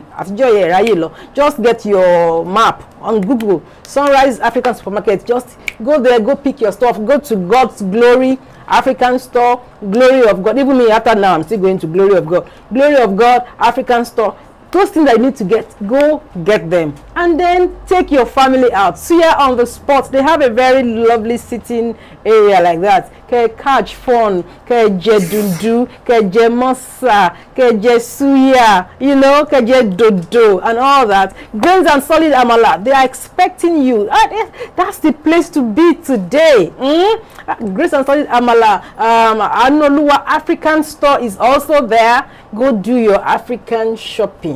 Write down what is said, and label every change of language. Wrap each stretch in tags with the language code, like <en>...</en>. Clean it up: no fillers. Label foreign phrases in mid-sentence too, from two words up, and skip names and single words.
<en>Just get your map on Google, Sunrise African Supermarket, just go there, go pick your stuff, go to God's Glory African Store, Glory of God. Even me, after now, I'm still going to Glory of God. Glory of God, African Store. Those things that you need to get, go get them. And then take your family out. So here on the spot, they have a very lovely sitting area like that. Ke catch fun,</en> <yo>ke je dundu, ke je mosa, ke je suya,</yo> <en>you know,</en> <yo>ke je dodo</yo> <en>and all that. Grains and solid amala, they are expecting you. That's the place to be today. Grains and solid amala. Anoluwa African Store is also there. Go do your African shopping.</en>